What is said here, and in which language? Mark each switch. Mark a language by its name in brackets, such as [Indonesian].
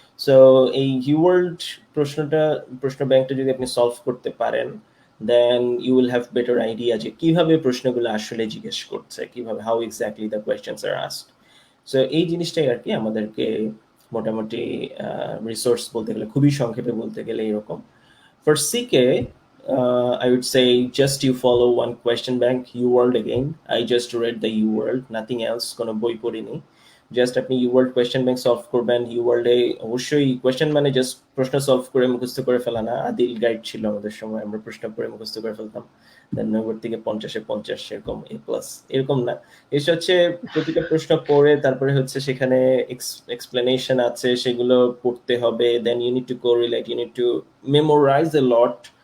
[Bangla] So এই ইউওয়ার্ল্ড প্রশ্ন ব্যাংকটা যদি আপনি সলভ করতে পারেন, [English] then you will have better idea [Bangla] যে কিভাবে প্রশ্নগুলো আসলে জিজ্ঞেস করছে, কিভাবে, [English] How exactly the questions are asked. [Bangla] So এই জিনিসটাই আর কি আমাদেরকে মোটামুটি রিসোর্স বলতে গেলে, খুবই সংক্ষেপে বলতে গেলে এরকম। [English] For CK, I would say just you follow one question bank, UWorld again. I just read the UWorld, nothing else, [Bangla] কোনো বই পড়িনি। জাস্ট আপনি UWorld কোয়েশ্চেন ব্যাংক সলভ করবেন। UWorld-এ অবশ্যই কোয়েশ্চেন মানে জাস্ট প্রশ্ন সলভ করে মুখস্থ করে ফেলা না, আদিল গাইড ছিল আমাদের সময়, আমরা প্রশ্ন পড়ে মুখস্থ করে ফেলতাম, দেন 90 থেকে 50-এ 50 এরকম এ প্লাস, এরকম না। এটা হচ্ছে প্রতিটা প্রশ্ন পড়ে তারপরে হচ্ছে সেখানে এক্সপ্লেনেশন আছে, সেগুলো পড়তে হবে, [English] Then you need to correlate, you need to memorise a lot.